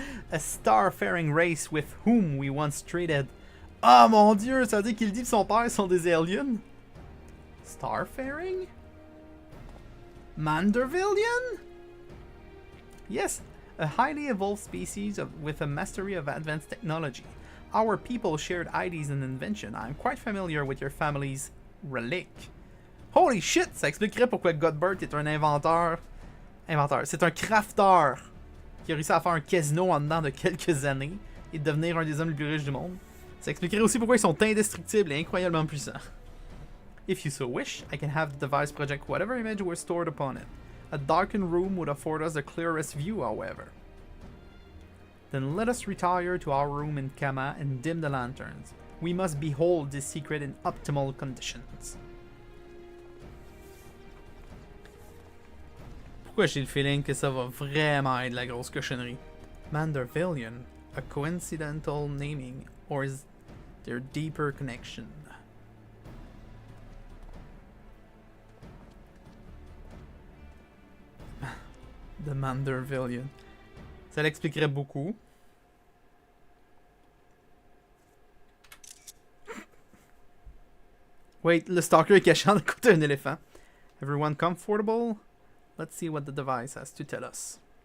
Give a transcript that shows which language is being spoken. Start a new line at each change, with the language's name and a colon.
English: A star-faring race with whom we once traded.
French: Ah mon dieu, ça veut dire qu'Hildy et son père sont des aliens?
English: Starfaring? Mandervillian? Yes, a highly evolved species with a mastery of advanced technology. Our people shared ideas and invention. I'm quite familiar with your family's Relic. Holy shit,
French: ça expliquerait pourquoi Godbert est un inventeur. C'est un crafter qui a réussi à faire un casino en dedans de quelques années et de devenir un des hommes les plus riches du monde. Ça expliquerait aussi pourquoi ils sont indestructibles et incroyablement puissants.
English: If you so wish, I can have the device project whatever image were stored upon it. A darkened room would afford us the clearest view, however. Then let us retire to our room in Kama and dim the lanterns. We must behold this secret in optimal conditions.
French: Pourquoi j'ai le feeling que ça va vraiment être la grosse cochonnerie?
English: Mandervillian, a coincidental naming, or is there deeper connection? The Mandervillian.
French: Ça l'expliquerait beaucoup. Wait, le stalker est caché à côté d'un éléphant.
English: Everyone comfortable? Let's see what the device has to tell us.